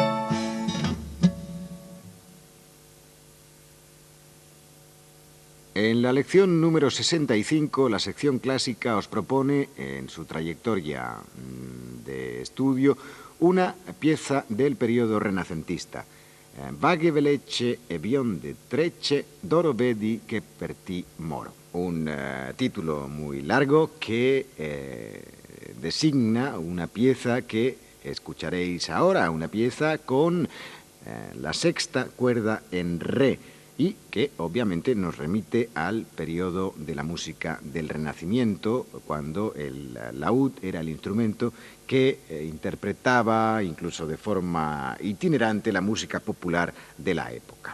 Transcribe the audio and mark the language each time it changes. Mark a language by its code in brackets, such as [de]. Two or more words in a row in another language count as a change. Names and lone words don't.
[es] En En la lección número 65, la sección clásica os propone, en su trayectoria de estudio, una pieza del periodo renacentista. [it] Vaghe veloce e bionde trecce, d'oro vedi che per ti moro. [es] Un título muy largo que designa una pieza que escucharéis ahora, una pieza con la sexta cuerda en re, y que obviamente nos remite al periodo de la música del Renacimiento, cuando el laúd era el instrumento que interpretaba, incluso de forma itinerante, la música popular de la época.